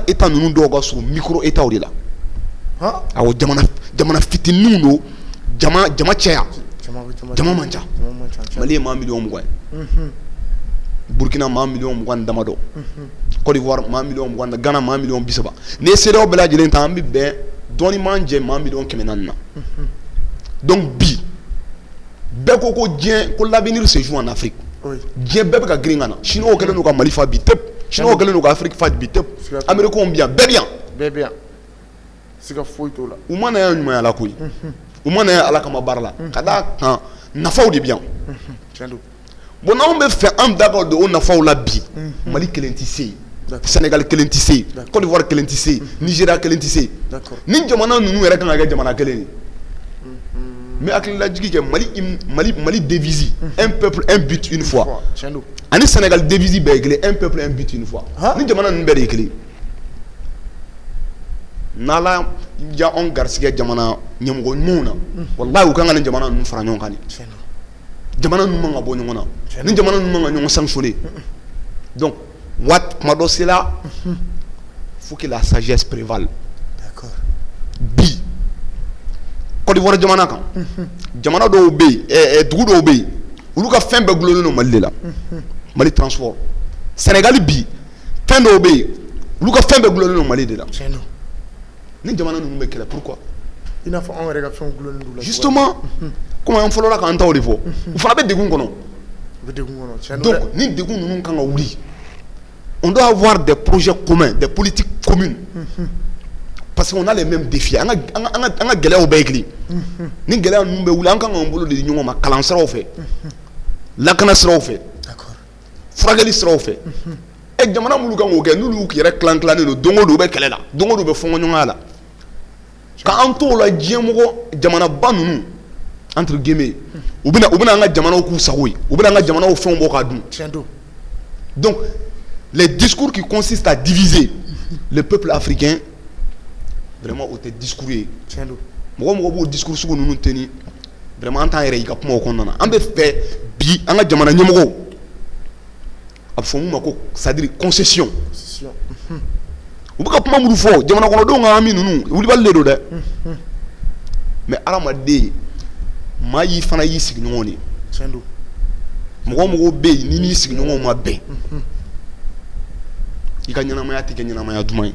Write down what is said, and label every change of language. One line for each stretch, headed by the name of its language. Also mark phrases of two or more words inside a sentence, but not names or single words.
Bambara: état ninnu dɔw ka surun
French: micro états
Bambara: de la awɔ jamana fitininw don jama cɛya jama man ca Mali ye maa miliyɔn 20 ye Burkina maa miliyɔn 20 damadɔ Côte d'Ivoire maa miliyɔn 20 Ghana maa miliyɔn 30 n'i ye CEDEAO bɛɛ lajɛlen ta an bɛ bɛn dɔɔni man jɛ maa miliyɔn 400 na Donc bi bɛɛ ko diɲɛ ko
French: l'avenir se joue en Afrique.
Bambara: Diɲɛ bɛɛ bɛ ka girin ka na. Chinois kɛlen don ka Mali fa bi tep. Chinois kɛlen don ka Afrique fa bi tep. Américains bi yan, bɛɛ bi yan. Bɛɛ bi yan. Siga foyi t'o la. U ma na yan ɲumanya la koyi. U ma na yan Ala kama baara la. Ka d'a kan nafaw de bi yan. Tiɲɛ don. Bon n'anw bɛ fɛ an da ka don o nafaw la bi. Mali kelen tɛ se yen. Sénégal kelen tɛ se yen. Côte d'Ivoire kelen tɛ se yen. Nigeria kelen tɛ se yen. Ni jamana ninnu yɛrɛ kan ka kɛ jamana kelen ye. Mais hakililajigi kɛ Mali devise
French: un peuple un but une fois.
Bambara: Ani Sénégal devise bɛɛ ye kelen
French: un peuple un but une fois.
Bambara: Ni jamana ninnu bɛɛ de ye kelen. N'Ala ja anw garisigɛ jamana ɲɛmɔgɔ ɲumanw na walahi u kan ka nin jamana ninnu fara ɲɔgɔn kan de. Jamana ninnu man ka bɔ ɲɔgɔn na. Ni jamana ninnu man ka ɲɔgɔn sanctionner.
French: Donc
Bambara: kuma dɔ sera
French: faut que la sagesse prévale. D'accord.
Bambara: Bi Côte d'Ivoire jamana kan jamana dɔw bɛ yen dugu dɔw bɛ yen olu ka fɛn bɛɛ gulonnen don Mali de la. Mali transport. Sénégal bi fɛn dɔw bɛ yen olu ka fɛn bɛɛ gulonnen don Mali de la. Ni jamana ninnu bɛ kɛlɛ pourquoi? I n'a fɔ anw yɛrɛ ka fɛnw gulonnen don la. Justement comme an fɔlɔla k'an taw de fɔ u fana bɛ degun kɔnɔ.
French: Donc
Bambara: ni degun ninnu kan ka wuli
French: on doit avoir des projets communs, des politiques communes. Parce qu'on a les mêmes défis.
Bambara: On a gɛlɛyaw bɛɛ ye kelen. Ni gɛlɛya ninnu bɛ wuli an kan k'an bolo de di ɲɔgɔn ma kalan siraw fɛ, lakana siraw fɛ, furakɛli siraw fɛ. Jamana minnu kan k'o kɛ n'olu y'u yɛrɛ tilan-tilannen don don o don u bɛ kɛlɛ la, don o don u bɛ fɔnkɔɲɔgɔnya la. K'an t'o la diɲɛmɔgɔ jamanaba ninnu
French: entre guillemets
Bambara: u bɛna an ka jamanaw k'u sago ye, u bɛna an ka jamanaw fɛnw bɔ k'a dun.
French: Donc les discours qui consistent à diviser le peuple africain vraiment
Bambara: o tɛ discours ye. Mɔgɔ b'o discours sugu ninnu tenir vraiment an t'an yɛrɛ y'i ka kumaw kɔnɔna na. An bɛ fɛ bi an ka jamana ɲɛmɔgɔw a bɛ fɔ mun ma ko
French: c'est à dire concession.
Bambara: U bɛ ka kuma minnu fɔ jamana kɔnɔdenw ka hami ninnu wulibali de don dɛ. Mais hadamaden maa y'i fana y'i sigiɲɔgɔn de. Mɔgɔ bɛ yen ni n'i sigiɲɔgɔnw ma bɛn i ka ɲɛnamaya tɛ kɛ ɲɛnamaya duman ye.